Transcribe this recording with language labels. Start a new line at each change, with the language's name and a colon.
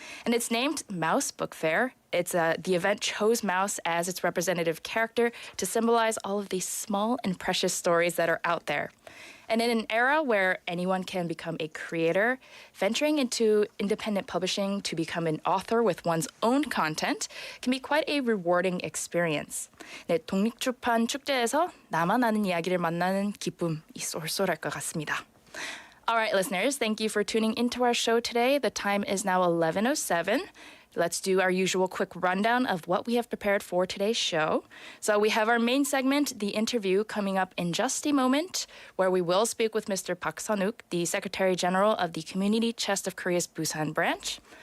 English: And it's named Mouse Book Fair. The event chose mouse as its representative character to symbolize all of these small and precious stories that are out there. And in an era where anyone can become a creator, venturing into independent publishing to become an author with one's own content can be quite a rewarding experience.
Korean: 네, 독립출판 축제에서 나만 아는 이야기를 만나는 기쁨이 쏠쏠할 것 같습니다.
English: All right, listeners, thank you for tuning into our show today. The time is now 11:07. Let's do our usual quick rundown of what we have prepared for today's show. So we have our main segment, the interview, coming up in just a moment, where we will speak with Mr. Park Sun-wook, the Secretary General of the Community Chest of Korea's Busan branch.